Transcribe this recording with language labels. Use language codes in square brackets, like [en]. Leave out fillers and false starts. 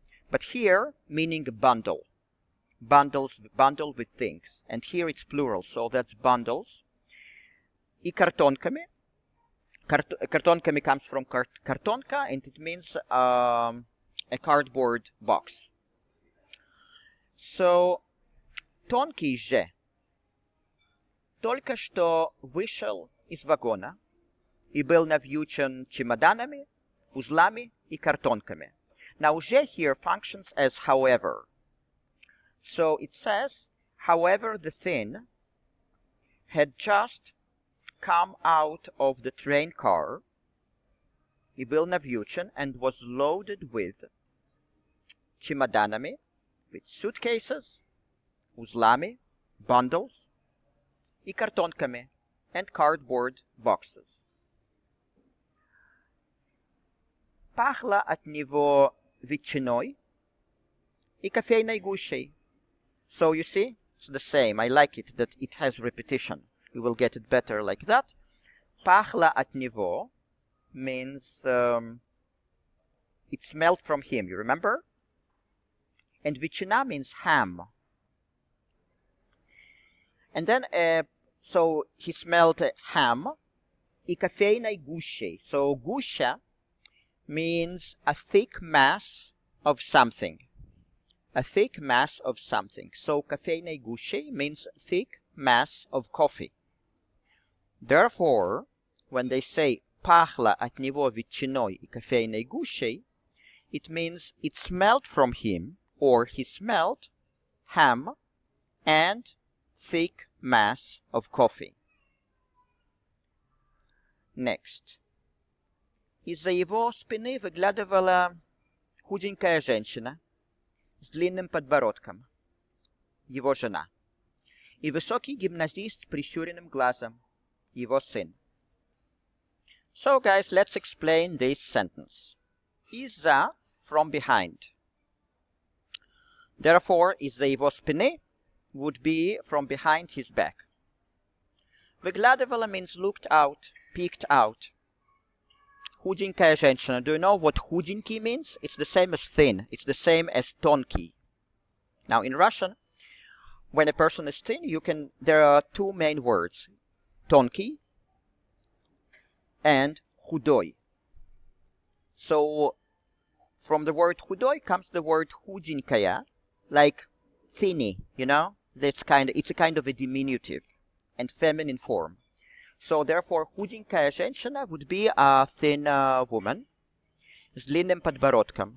[en] But here, meaning a bundle. Bundle with things. And here it's plural, so that's bundles. [ru] И картонками. [en] Картонками comes from картонка, and it means a cardboard box. [ru] So, тонкий же только что вышел из вагона и был навьючен чемоданами, узлами и картонками. [en] Now, же here functions as however. So it says, however, the thin had just come out of the train car, [ru] и был навьючен, [en] and was loaded with чемоданами, with suitcases, узлами, bundles, [ru] и картонками, [en] and cardboard boxes. [ru] Пахло от него ветчиной и кофейной гущей. [en] So you see, it's the same. I like it that it has repetition. You will get it better like that. [ru] Пахло от него [en] means it smelled from him, you remember? And ветчина means ham. And then, so he smelled ham. [ru] И кофейной гущей. [en] So гуща means a thick mass of something. A thick mass of something. So [ru] кофейной гущей [en] means thick mass of coffee. Therefore, when they say [ru] пахло от него ветчиной и кофейной гущей, [en] it means it smelled from him, or he smelled ham and thick mass of coffee. Next. [ru] Из-за его спины выглядывала худенькая женщина с длинным подбородком, его жена, и высокий гимназист с прищуренным глазом, его сын. [en] So, guys, let's explain this sentence. Из-за, from behind. Therefore, [ru] из-за его спины [en] would be from behind his back. Выглядывала means looked out, peeked out. [ru] Худенькая женщина. [en] Do you know what худенький means? It's the same as thin. It's the same as тонкий. Now, in Russian, when a person is thin, there are two main words. [ru] Тонкий and худой. [en] So, from the word худой comes the word худенькая, like thinny, you know? It's a kind of a diminutive and feminine form. So, therefore, [ru] худенькая женщина [en] would be a thin woman [ru] с длинным подбородком.